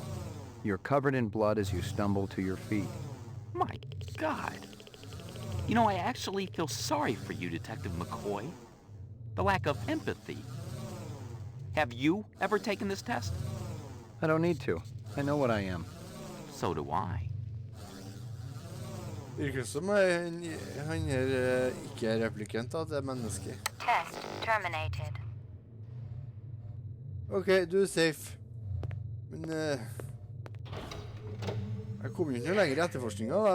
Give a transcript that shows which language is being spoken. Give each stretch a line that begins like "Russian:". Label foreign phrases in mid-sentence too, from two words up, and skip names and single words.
English: You're covered in blood as you stumble to your feet. My God. You know, I actually feel sorry for you, Detective McCoy. The lack of empathy. Have you ever taken this test? I don't need to. I know what I am. So do I.
Norwegian: Virker som han her ikke replikant, da, det menneske.
English: Test terminated.
Norwegian: Ok, du safe. Men jeg kom jo ikke noe lenger i etterforskningen, da.